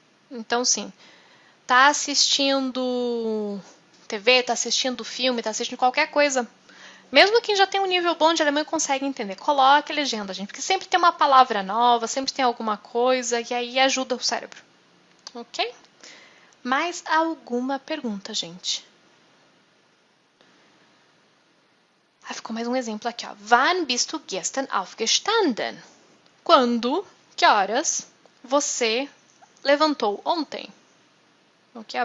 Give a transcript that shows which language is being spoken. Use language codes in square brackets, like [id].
[pt] Então, sim, tá assistindo TV, tá assistindo filme, tá assistindo qualquer coisa, mesmo quem já tem um nível bom de alemão consegue entender, coloque legenda, gente, porque sempre tem uma palavra nova, sempre tem alguma coisa, e aí ajuda o cérebro. Ok? Mais alguma pergunta, gente? Ah, ficou mais um exemplo aqui, ó. [de] Wann bist du gestern aufgestanden? [pt] Quando, que horas, você levantou ontem? Ok?